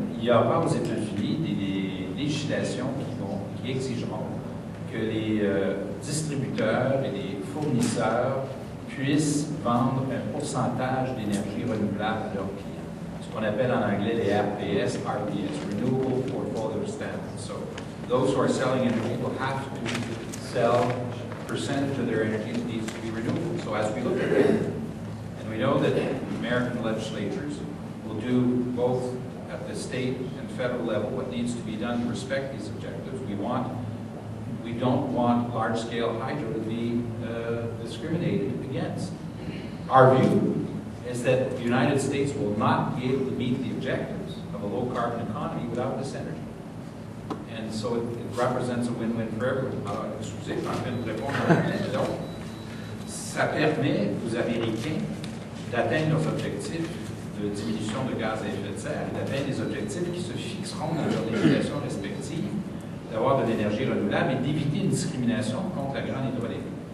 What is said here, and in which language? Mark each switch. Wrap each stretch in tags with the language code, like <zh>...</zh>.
<fr>il y aura aux États-Unis des législations qui exigeront que les distributeurs et les fournisseurs puissent vendre un pourcentage d'énergie renouvelable à leurs clients. Ce qu'on appelle en anglais les RPS, Renewable Portfolio Standards.</fr> <en>So those who are selling energy will have to sell a percentage of their energy that needs to be renewable. So as we look at that, and we know that American legislatures will do both at the state and federal level what needs to be done to respect these objectives. We don't want large-scale hydro to be discriminated against. Our view is that the United States will not be able to meet the objectives of a low-carbon economy without this energy. And so it represents a win-win for everyone.</en> <fr>Alors, excusez, je suis en train de répondre en anglais. Donc, ça permet aux Américains d'atteindre leurs objectifs de diminution de gaz à effet de serre et d'atteindre des objectifs qui se fixeront dans leurs législations respectives, d'avoir de l'énergie renouvelable et d'éviter une discrimination contre la grande hydraulique.</fr>